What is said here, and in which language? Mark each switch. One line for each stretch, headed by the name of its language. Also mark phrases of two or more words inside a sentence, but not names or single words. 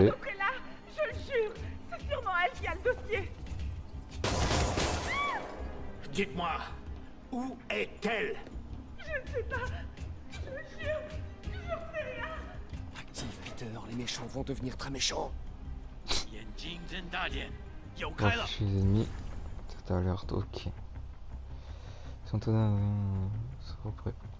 French: Là, je le jure. C'est sûrement elle qui a le dossier. Dites-moi, où est-elle? Active, Peter. Les méchants vont devenir très méchants.
Chinese: 眼睛睁大点，有
French: On
Chinese: 开了。
French: affiche les ennemis. Cette alerte, ok. Ils sont prêts.